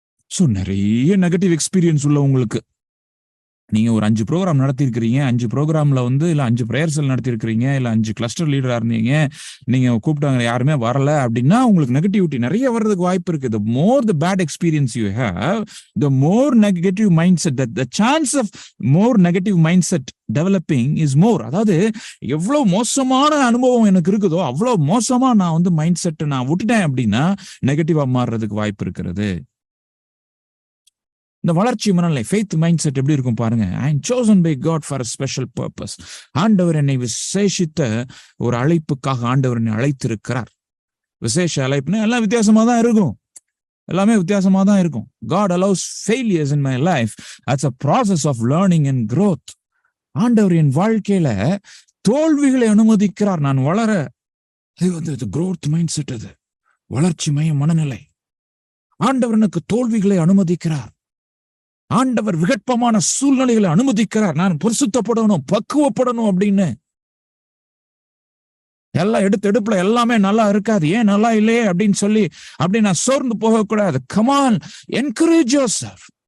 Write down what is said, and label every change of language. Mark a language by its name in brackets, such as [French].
[Tamil] So நிறைய negative experience உள்ள உங்களுக்கு, நீங்க ஒரு 5 ப்ரோக்ராம் நடத்திருக்கிறீங்க, 5 ப்ரோக்ராம்ல வந்து இல்ல 5 பிரேயர் செல் நடத்திருக்கிறீங்க, இல்ல 5 கிளஸ்டர் லீடரா இருந்தீங்க, நீங்க கூப்பிட்டாங்க யாருமே வரல அப்படின்னா உங்களுக்கு நெகட்டிவிட்டி நிறைய வர்றதுக்கு வாய்ப்பு இருக்கு. [English] The more the bad experience you have, the more negative mindset, that the chance of more negative mindset developing is more. [Tamil] அதாவது எவ்வளவு மோசமான அனுபவம் எனக்கு இருக்குதோ அவ்வளவு மோசமா நான் வந்து மைண்ட் செட் நான் விட்டுட்டேன் அப்படின்னா நெகட்டிவா மாறுறதுக்கு வாய்ப்பு இருக்கிறது. இந்த வளர்ச்சி மனநிலை, ஃபெய்த் மைண்ட் செட் எப்படி இருக்கும் பாருங்க. [English] I am chosen by God for a special purpose. [Tamil] ஆண்டவர் என்னை விசேஷித்த ஒரு அழைப்புக்காக ஆண்டவர் என்னை அழைத்திருக்கிறார். விசேஷ அழைப்புன்னு எல்லாம் வித்தியாசமா தான் இருக்கும், எல்லாமே வித்தியாசமா தான் இருக்கும். [English] God allows failures in my life as a process of learning and growth. [Tamil] ஆண்டவர் என் வாழ்க்கையில தோல்விகளை அனுமதிக்கிறார், நான் வளர. இது வந்து growth மைண்ட் செட், அது வளர்ச்சி மனநிலை. ஆண்டவர் எனக்கு தோல்விகளை அனுமதிக்கிறார், ஆண்டவர் விகற்பமான சூழ்நிலைகளை அனுமதிக்கிறார், நான் பரிசுத்தப்படணும், பக்குவப்படணும் அப்படின்னு. எல்லாம் எடுப்புல எல்லாமே நல்லா இருக்காது, ஏன் நல்லா இல்லையே அப்படின்னு சொல்லி அப்படி நான் சோர்ந்து போகக்கூடாது. [English] Come on, encourage yourself.